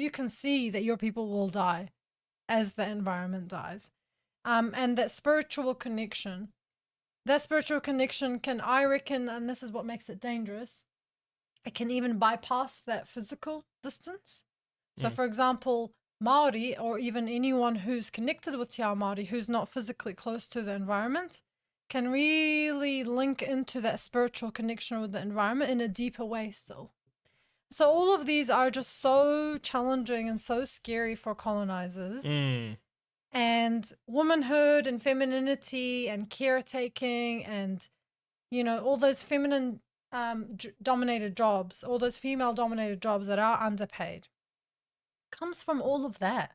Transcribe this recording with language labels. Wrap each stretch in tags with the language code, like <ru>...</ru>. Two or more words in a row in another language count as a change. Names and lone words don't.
<en>You can see that your people will die as the environment dies. And that spiritual connection can, I reckon, and this is what makes it dangerous, it can even bypass that physical distance. So for example, Māori, or even anyone who's connected with</en> <mi>te ao Māori</mi> <en>who's not physically close to the environment, can really link into that spiritual connection with the environment in a deeper way still. So all of these are just so challenging and so scary for colonizers. And womanhood and femininity and caretaking and, you know, all those feminine dominated jobs, all those female dominated jobs that are underpaid, comes from all of that.</en>